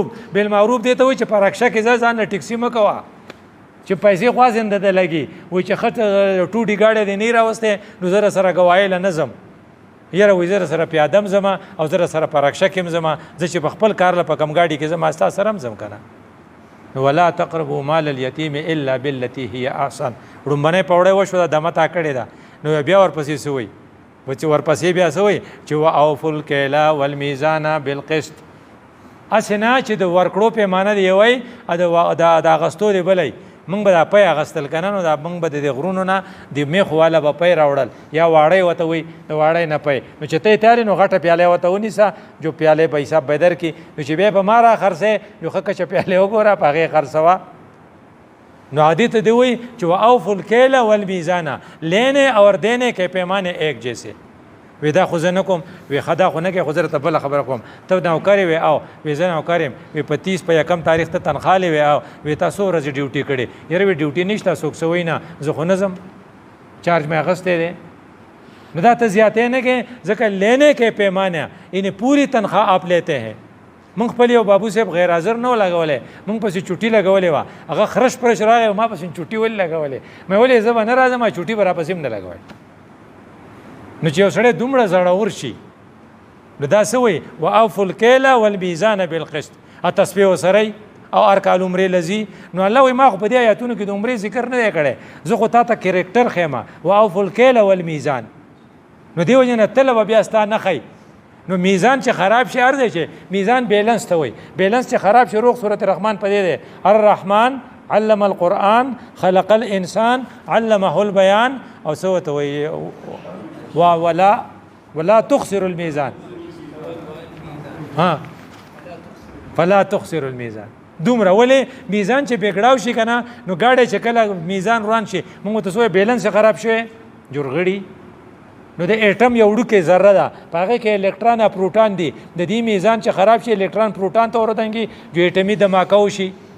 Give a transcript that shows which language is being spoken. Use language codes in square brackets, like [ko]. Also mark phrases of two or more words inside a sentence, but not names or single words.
[ps] بالمعروف دی ته وایي چې په رکشه کې ځه ځان له ټکسي مه کوه چې پیسې خوا زنده ته لګي، وایي چې ښه ټوټې ګاډی دې نه راوستی نو زه رسره ګواهۍ له نه ځم، یاره وایي زه رسره پیاده م ځمه او زه رسره په رکشه کې م ځمه، زه چې په خپل کار له په کم ګاډي کې ځم ستا سره م ځم که نه. [ar] ولا تقربوا مال اليتیم الا بالتي هي احسن. [ps] ړومبنۍ پوړی وشوه د دمه تا کړې ده، نو بیا ورپسې څه وایي؟ ورپسې بیا څه وایي چې [ar] واوفوا الکیل والمیزان بالقسط. [ps] هسې نه چې د ورکړو پیمانه دی یوی د اغستو دی بلی. موږ به دا پی اغستل که نه نو دا موږ به د دې غرونو نه د میخ والا به پی راوړل یا واړی ورته وایي د واړی نه پی، نو چې ته یې تیار نو غټه پیاله یې ورته ونیسه جو پیالې په حساب به درکړي، نو چې بیا په ما را خرڅی جو ښه کچه پیالې وګوره په هغې خرڅوه. نو عادی ته دی وایي چې [ar] واوفوا الکیل والمیزان، [ur] لینے اور دینے کے پیمانے ایک جیسے. [ps] وی دا خو زه نه کوم، وی ښه دا خو نه کوې، خو زه درته بله خبره کوم، ته نوکر وی او وی زه نوکر یم، وی په 30 په 1 تاریخ ته تنخواه وی او وی تا څو ورځې ډیوټي کړې؟ یاره وی ډیوټي نشته، څوک څه وایي نه، زه خو نه ځم، چارج مې اخیستی دی. نو دا ته زیاتی نه کوې، ځکه لینے کې پیمانه یعنی [ur] پوری تنخواہ آپ لیتے ہیں. [ps] موږ خپل یو بابو صاحب غیر حاضر نه و لګولی، موږ پسې چوټي لګولې وه، هغه خرش پرش راغی او ما پسې چوټي ولې لګولې؟ مې ولې زه به نه راځم چوټي به را پسې هم نه لګوئ. نو چې یو سړی دومره زړور شي نو دا څه وایي [ar] واوفوا الکیل والمیزان بالقسط. [ps] تسبیح ورسره او هر کال عمرې لځي. نو الله وایي ما خو په دې ایتونو کې د عمرې ذکر نه دی کړی، زه خو تا ته کرکټر ښیم [ar] واوفوا الکیل والمیزان. [ps] نو دې وجې نه تله به بیا ستا نه ښی. نو میزان چې خراب شي هر ځای چې میزان بیلنس ته وایي، بیلنس چې خراب شي روغ صورت رحمان په دې دی [ar] الرحمن علم القرآن خلق الانسان علمه البیان [ps] او څه ورته وایي [ar] ولا تخسر الميزان [ps] ها [ar] فلا تخسر الميزان. [ps] دومره ولې میزان چې بګړاو شي که نه نو ګاډی چې کله میزان روان شي موږ ته څه بیلنس خراب شوی جوړغړي. نو د ایټم یو وړوکې ذره ده په هغې کې الکتران او پروټان دي، د دې میزان چې خراب شي الکتران پروټان ته وردنګي جو ایټمي دماکه وشي.